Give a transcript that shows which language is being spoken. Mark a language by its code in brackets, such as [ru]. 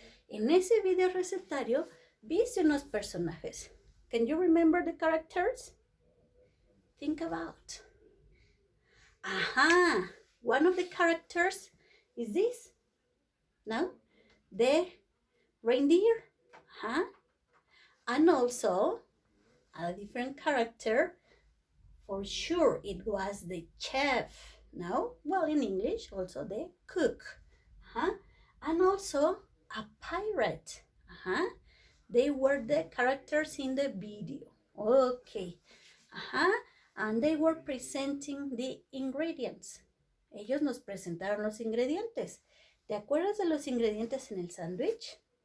[es] En ese video recetario viste unos personajes. [en] Can you remember the characters? Think about. Aha. One of the characters is this. No? The reindeer. Huh? And also a different character. For sure, it was the chef. No? Well, in English, also the cook. Huh? And also a pirate. Uh-huh. They were the characters in the video. Okay. Uh-huh. And they were presenting the ingredients. [es] Ellos nos presentaron los ingredientes. ¿Te acuerdas de los ingredientes en el sándwich?